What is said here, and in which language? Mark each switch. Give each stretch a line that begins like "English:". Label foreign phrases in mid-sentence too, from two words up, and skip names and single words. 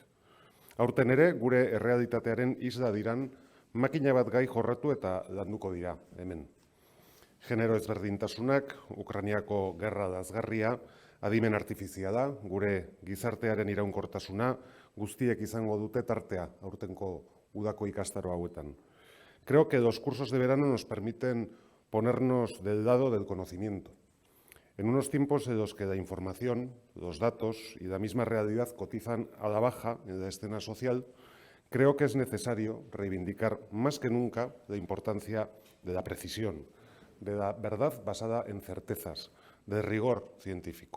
Basque: Aurten ere, gure errealitatearen isla diran makina bat gai jorratu eta landuko dira hemen. Genero ezberdintasunak, Ukrainiako gerra lazgarria, adimen artifiziala, gure gizartearen iraunkortasuna, guztiek izango dute tartea aurtenko udako ikastaro hauetan.
Spanish: Creo que los cursos de verano nos permiten ponernos del lado del conocimiento. En unos tiempos en los que la información, los datos y la misma realidad cotizan a la baja en la escena social, creo que es necesario reivindicar más que nunca la importancia de la precisión, de la verdad basada en certezas, del rigor científico.